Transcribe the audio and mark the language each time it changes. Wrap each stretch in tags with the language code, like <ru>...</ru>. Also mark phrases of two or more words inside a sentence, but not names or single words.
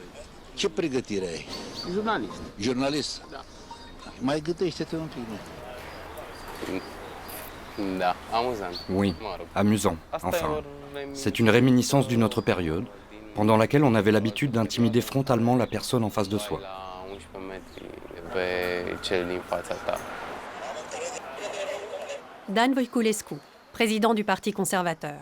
<ro>Ce pregătire ai? Jurnalist. Jurnalist? Da. Mai gătește-te un pic. Da,</ro> <fr>amusant. Oui, amusant, enfin. C'est une réminiscence d'une autre période, pendant laquelle on avait l'habitude d'intimider frontalement la personne en face de soi. Dan Voiculescu, président du Parti conservateur.</fr>